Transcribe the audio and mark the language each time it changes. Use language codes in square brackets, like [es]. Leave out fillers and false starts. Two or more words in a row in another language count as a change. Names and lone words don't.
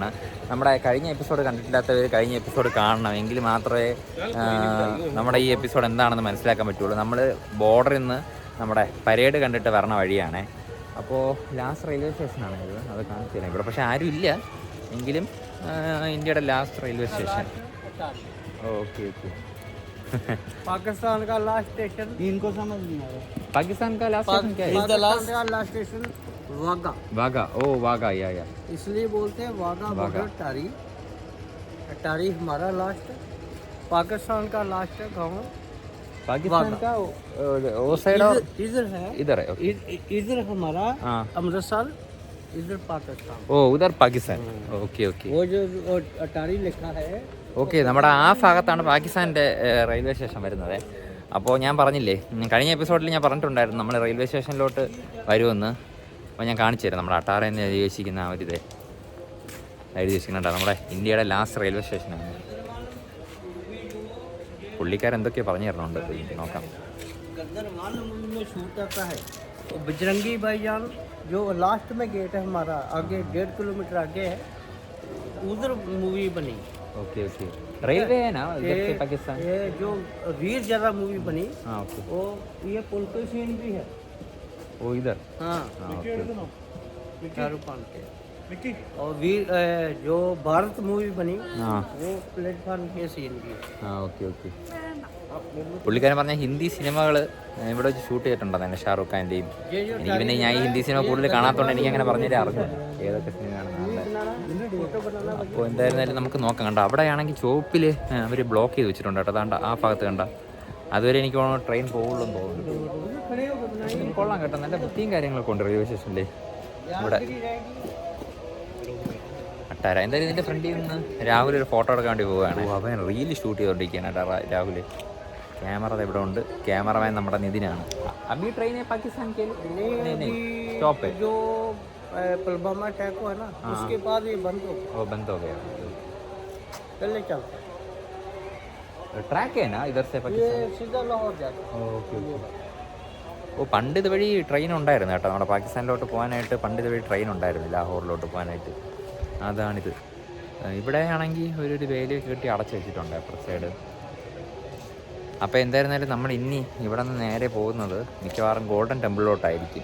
[ml] നമ്മുടെ കഴിഞ്ഞ എപ്പിസോഡ് കണ്ടിട്ടില്ലാത്തവർ കഴിഞ്ഞ എപ്പിസോഡ് കാണണം, എങ്കിൽ മാത്രമേ നമ്മുടെ ഈ എപ്പിസോഡ് എന്താണെന്ന് മനസ്സിലാക്കാൻ പറ്റുള്ളൂ. നമ്മൾ ബോർഡറിൽ നിന്ന് നമ്മുടെ പരേഡ് കണ്ടിട്ട് വരണ വഴിയാണേ. അപ്പോൾ [en] last railway [ml] സ്റ്റേഷനാണ് ഇത്, അത് കാണിച്ചു തരാം. ഇവിടെ പക്ഷേ ആരും ഇല്ല, എങ്കിലും ഇന്ത്യയുടെ [en] last railway station. okay okay. [hi] पाकिस्तान का [en] last station [hi] इनको समझ नहीं आया. पाकिस्तान का [en] last station [hi] क्या है? पाकिस्तान का [en] last station [hi] वाघा. वाघा, ओ वाघा, या इसलिए बोलते हैं वाघा बॉर्डर टारी. टारी हमारा लास्ट है. पाकिस्तान का लास्ट है गाँव. पाकिस्तान का वो साइड और इधर है, इधर है. इधर हमारा अमृतसर, इधर पाकिस्तान. ओ उधर पाकिस्तान. [en] okay okay. [hi] वो जो टारी लिखा है. [ml] ഓക്കെ, നമ്മുടെ ആ ഭാഗത്താണ് പാകിസ്ഥാൻ്റെ റെയിൽവേ സ്റ്റേഷൻ വരുന്നത്. അപ്പോൾ ഞാൻ പറഞ്ഞില്ലേ, കഴിഞ്ഞ എപ്പിസോഡിൽ ഞാൻ പറഞ്ഞിട്ടുണ്ടായിരുന്നു നമ്മൾ റെയിൽവേ സ്റ്റേഷനിലോട്ട് വരുമെന്ന്. അപ്പോൾ ഞാൻ കാണിച്ചു തരാം. നമ്മുടെ അട്ടാറ എന്ന് എഴുതി വെച്ചിരിക്കുന്ന ആ ഒരു ഇത് എഴുതി വെച്ചിരിക്കുന്നുണ്ടോ, നമ്മുടെ ഇന്ത്യയുടെ [en] last railway [ml] സ്റ്റേഷനാണ്. പുള്ളിക്കാരെന്തൊക്കെയോ പറഞ്ഞു തരണുണ്ട്, നോക്കാം. [hi] बजरंगी भाईजान जो लास्ट में गेट है हमारा, आगे 1.5 किलोमीटर आगे है, उधर मूवी बनी. [en] okay okay. [hi] रेलवे है ना इधर से पाकिस्तान? ये जो वीर ज़्यादा मूवी बनी. हाँ ओके. वो ये पुल के सीन भी है. वो इधर. हाँ ओके. शाहरुख खान के. और वीर जो भारत मूवी बनी, हाँ वो प्लेटफॉर्म के सीन भी है. [en] हाँ okay okay. [ml] പുള്ളിക്കാരൻ പറഞ്ഞ ഹിന്ദി സിനിമകൾ ഇവിടെ വെച്ച് ഷൂട്ട് ചെയ്തിട്ടുണ്ടെന്ന് തന്നെ, ഷാറൂഖ് ഖാൻ്റെയും. എനിക്ക് പിന്നെ ഞാൻ ഈ ഹിന്ദി സിനിമ കൂടുതൽ കാണാത്തതുകൊണ്ട് എനിക്ക് അങ്ങനെ പറഞ്ഞിട്ട് അറിഞ്ഞു ഏതൊക്കെ സിനിമയാണെന്ന്. അപ്പോൾ എന്തായിരുന്നാലും നമുക്ക് നോക്കാം. കണ്ട അവിടെയാണെങ്കിൽ ചോപ്പിൽ അവർ ബ്ലോക്ക് ചെയ്ത് വെച്ചിട്ടുണ്ട് കേട്ടോ. അതാണ്ട് ആ ഭാഗത്ത് കണ്ട, അതുവരെ എനിക്ക് തോന്നുന്നു ട്രെയിൻ പോകുള്ളൂ എന്ന് തോന്നുന്നു. കൊള്ളാം കേട്ടോ, നല്ല വൃത്തിയും കാര്യങ്ങളൊക്കെ ഉണ്ട് റെയിൽവേ സ്റ്റേഷനിൽ ഇവിടെ. അട്ടാര എന്തായാലും ഇതിൻ്റെ ഫ്രണ്ടിൽ നിന്ന് രാഹുൽ ഒരു ഫോട്ടോ എടുക്കാൻ വേണ്ടി പോവുകയാണ്. അവൻ [en] reel shoot [ml] ചെയ്തുകൊണ്ടിരിക്കുകയാണ് കേട്ടോ രാഹുൽ. ക്യാമറ ഇവിടെ ഉണ്ട്, ക്യാമറമാൻ നമ്മുടെ നിതിനാണ്. [hi] अभी ट्रेन पाकिस्तान स्टॉप है जो पुलवामा अटैक हुआ ना, उसके बाद ये बंद हो गया. वो बंद हो गया. पहले चलता ट्रैक है ना इधर से ये पाकिस्तान? सीधा लाहौर जाता. [en] okay okay. [ml] ഓ പണ്ട് ഇതുവഴി ട്രെയിൻ ഉണ്ടായിരുന്നു കേട്ടോ, നമ്മുടെ പാകിസ്ഥാനിലോട്ട് പോകാനായിട്ട് പണ്ട് ഇതുവഴി ട്രെയിൻ ഉണ്ടായിരുന്നു ലാഹോറിലോട്ട് പോകാനായിട്ട്. അതാണിത്. ഇവിടെ ആണെങ്കിൽ ഒരു വേലിയൊക്കെ കെട്ടി അടച്ചു വെച്ചിട്ടുണ്ട് അപ്പുറ സൈഡ്. അപ്പോൾ എന്തായിരുന്നാലും നമ്മൾ ഇനി ഇവിടെ നിന്ന് നേരെ പോകുന്നത് മിക്കവാറും ഗോൾഡൻ ടെമ്പിളിലോട്ടായിരിക്കും.